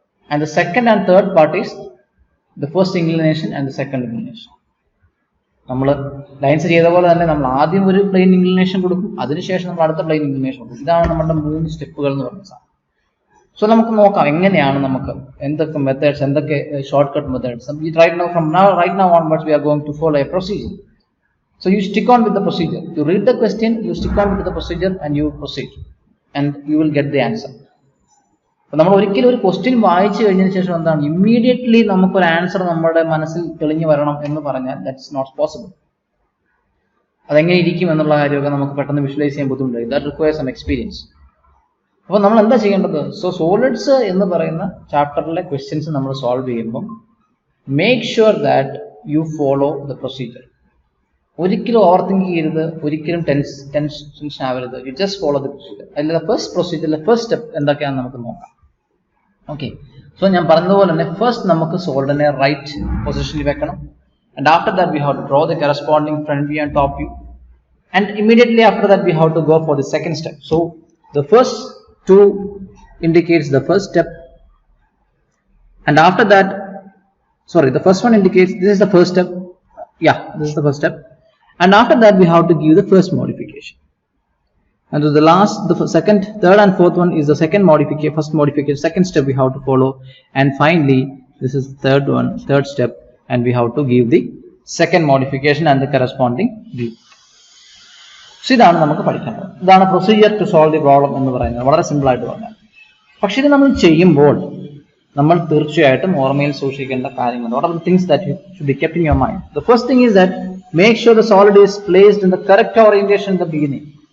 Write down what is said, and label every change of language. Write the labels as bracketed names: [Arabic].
[English] And the second and third part is the first inclination and the second inclination. [Malayalam] നമ്മൾ lines ചെയ്ത പോലെ തന്നെ നമ്മൾ ആദ്യം ഒരു പ്ലെയിൻ ഇൻക്ലിനേഷൻ കൊടുക്കും, അതിനുശേഷം നമ്മൾ അടുത്ത പ്ലെയിൻ ഇൻക്ലിനേഷൻ കൊടുക്കും. ഇതാണ് നമ്മുടെ 3 സ്റ്റെപ്പുകൾ എന്ന് പറയുന്ന സാധനം. സോ നമുക്ക് നോക്കാം എങ്ങനെയാണ് നമുക്ക് എന്തൊക്കെ മെത്തേഡ്സ്, എന്തൊക്കെ short cut methods. [English] Right now onwards we are going to follow a procedure. So you stick on with the procedure. You read the question, you stick on with the procedure and you proceed, and you will get the answer. [Malayalam] അപ്പോൾ നമ്മൾ ഒരിക്കലും ഒരു question വായിച്ചു കഴിഞ്ഞതിന് ശേഷം എന്താണ് immediately നമുക്കൊരു answer നമ്മുടെ മനസ്സിൽ തെളിഞ്ഞു വരണം എന്ന് പറഞ്ഞാൽ [English] That's not possible. [Malayalam] അതെങ്ങനെ ഇരിക്കും എന്നുള്ള കാര്യമൊക്കെ നമുക്ക് പെട്ടെന്ന് വിഷ്വലൈസ് ചെയ്യാൻ ബുദ്ധിമുട്ടായി. [English] That requires some experience. [Malayalam] അപ്പോൾ നമ്മൾ എന്താ ചെയ്യേണ്ടത്? സോ സോളിഡ്സ് എന്ന് പറയുന്ന ചാപ്റ്ററിലെ ക്വസ്റ്റ്യൻസ് നമ്മൾ സോൾവ് ചെയ്യുമ്പം [English] Make sure that you follow the procedure. [Malayalam] ഒരിക്കലും ഓവർ തിങ്ക് ചെയ്യരുത്, ഒരിക്കലും ടെൻഷൻ ആവരുത്. [English] You just follow the procedure. [Malayalam] അതിൽ ഫസ്റ്റ് പ്രൊസീജിയറിലെ ഫസ്റ്റ് സ്റ്റെപ്പ് എന്തൊക്കെയാണെന്ന് നമുക്ക് നോക്കാം. ഓക്കെ, സോ ഞാൻ പറഞ്ഞതുപോലെ തന്നെ ഫസ്റ്റ് നമുക്ക് സോളിഡിനെ റൈറ്റ് പൊസിഷനിൽ വെക്കണം. [English] And after that we have to draw the corresponding front view and top view. And immediately after that we have to go for the second step. So the first 2 indicates the first step, and after that, the first one indicates this is the first step. This is the first step, and after that we have to give the first modification, and the last, the second, third and fourth one is the second modification, first modification, second step we have to follow, and finally this is the third step, and we have to give the second modification and the corresponding view. [Malayalam] So ഇതാണ് നമുക്ക് പഠിക്കേണ്ടത്. ഇതാണ് [English] procedure to solve the problem [Malayalam] എന്ന് പറയുന്നത്, വളരെ simple ആയിട്ട് പറഞ്ഞാൽ. പക്ഷേ ഇത് നമ്മൾ ചെയ്യുമ്പോൾ നമ്മൾ തീർച്ചയായിട്ടും ഓർമ്മയിൽ സൂക്ഷിക്കേണ്ട കാര്യങ്ങളുണ്ട്. [English] What are the things that you should be kept in your mind? The first thing is that make sure the solid is placed in the correct orientation in the beginning.